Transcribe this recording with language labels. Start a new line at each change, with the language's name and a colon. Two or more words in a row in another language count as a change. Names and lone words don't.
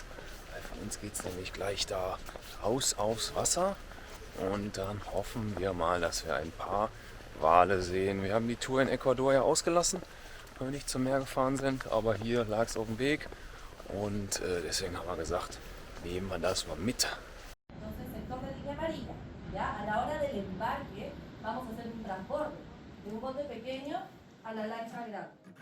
German: Von uns geht es nämlich gleich da raus aufs Wasser und dann hoffen wir mal, dass wir ein paar Wale sehen. Wir haben die Tour in Ecuador ja ausgelassen, weil wir nicht zum Meer gefahren sind, aber hier lag es auf dem Weg und deswegen haben wir gesagt, nehmen wir das mal mit.
Spanish: Entonces, sector de línea amarilla, ya a la hora del embarque vamos a hacer un transbordo de un bote pequeño a la lancha grande.